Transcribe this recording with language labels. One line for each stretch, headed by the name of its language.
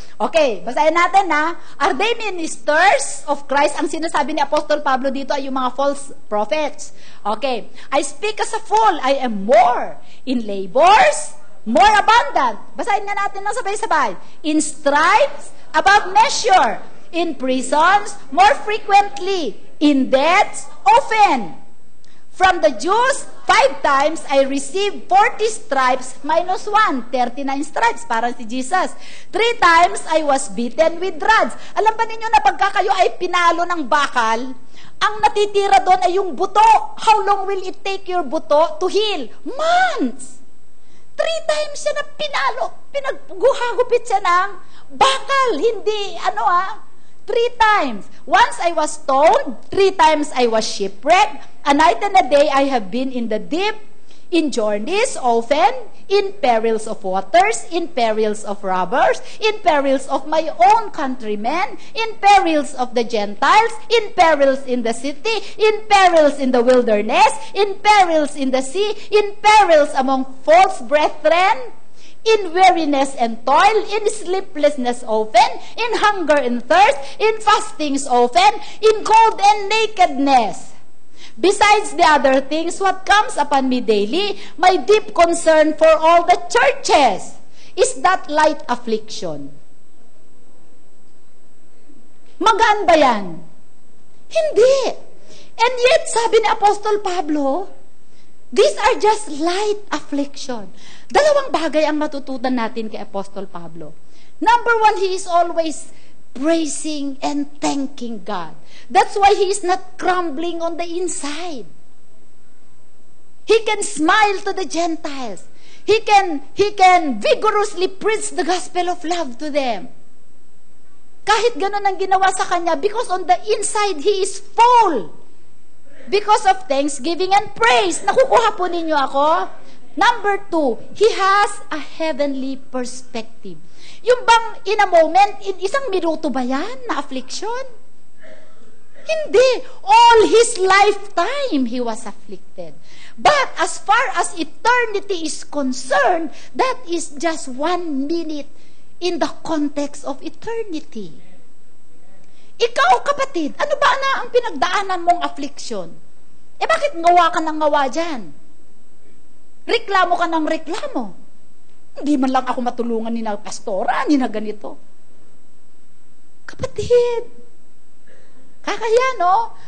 English: Okay,
Filipino: basahin natin na,
English: are they ministers of Christ?
Filipino: Ang sinasabi ni Apostol Pablo dito ay yung mga false prophets.
English: Okay, I speak as a fool, I am more. In labors, more abundant.
Filipino: Basahin nga natin lang sabay-sabay.
English: In stripes, above measure. In prisons, more frequently. In debts, often. From the Jews, 5 times I received 40 stripes minus 1, 39 stripes,
Filipino: parang si Jesus.
English: 3 times I was beaten with rods.
Filipino: Alam ba ninyo na pagka kayo ay pinalo ng bakal, ang natitira doon ay yung buto.
English: How long will it take your buto to heal? Months. 3 times
Filipino: siya na pinalo. Pinagguhagupit siya ng bakal. Hindi, 3 times.
English: Once I was stoned, 3 times I was shipwrecked. A night and a day I have been in the deep, in journeys often, in perils of waters, in perils of robbers, in perils of my own countrymen, in perils of the Gentiles, in perils in the city, in perils in the wilderness, in perils in the sea, in perils among false brethren, in weariness and toil, in sleeplessness often, in hunger and thirst, in fastings often, in cold and nakedness. Besides the other things, what comes upon me daily, my deep concern for all the churches, is that light affliction.
Filipino: Magaan ba yan? Hindi.
English: And yet,
Filipino: sabi ni Apostol Pablo,
English: these are just light affliction.
Filipino: Dalawang bagay ang matutunan natin kay Apostol Pablo.
English: Number one, he is always praising and thanking God. That's why he is not crumbling on the inside. He can smile to the Gentiles. He can vigorously preach the gospel of love to them.
Filipino: Kahit ganun ang ginawa sa kanya,
English: because on the inside, he is full. Because of thanksgiving and praise.
Filipino: Nakukuha po ninyo ako?
English: Number two, he has a heavenly perspective.
Filipino: Yung bang
English: in a moment,
Filipino: in isang minuto ba yan na affliction? Hindi.
English: All his lifetime, he was afflicted. But as far as eternity is concerned, that is just 1 minute in the context of eternity.
Filipino: Ikaw, kapatid, ano ba na ang pinagdaanan mong affliction? Bakit ngawa ka ng ngawa dyan? Reklamo ka ng reklamo. Hindi man lang ako matulungan ni na pastora, ni na ganito. Kapatid, kakaya, no?